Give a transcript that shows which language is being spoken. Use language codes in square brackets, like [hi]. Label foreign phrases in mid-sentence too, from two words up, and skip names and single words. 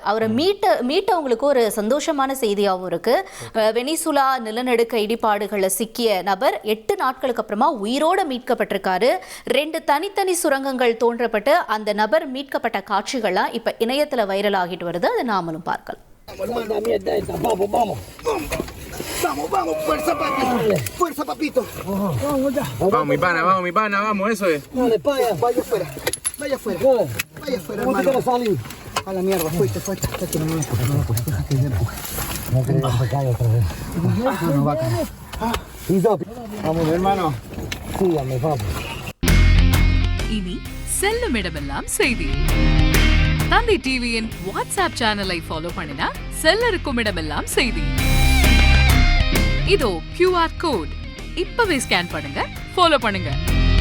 [ta] அவரை மீட்டவங்களுக்கு ஒரு சந்தோஷமான செய்தியாகவும் இருக்குது. வெனிசுலா நிலநடுக்க இடிபாடுகளில் சிக்கிய நபர் 8 நாட்களுக்கு அப்புறமா உயிரோட மீட்கப்பட்டிருக்காரு. 2 தனித்தனி சுரங்கங்கள் தோன்றப்பட்டு அந்த நபர் மீட்கப்பட்ட காட்சிகள்லாம் இப்போ இணையத்தில் வைரல் ஆகிட்டு வருது. அதை நாமளும் பார்க்கலாம். [es] Vamos, fuerza, papito. Fuerza, papito. Vamos, mi pana, vamos, eso es. Dale, vaya afuera. Vaya afuera, hermano. A la mierda, fuiste. No va a caer. Vamos, hermano. Síganme, vamos. [ta] இனி செல்லும் இடமெல்லாம் செய்தி. தந்தி டிவியின் வாட்ஸ்அப் சேனலை ஃபாலோ பண்ணினா செல்ல இருக்கும் இடமெல்லாம் செய்தி. இதோ [en] QR code [ta] இப்பவே ஸ்கேன் பண்ணுங்க, ஃபாலோ பண்ணுங்க.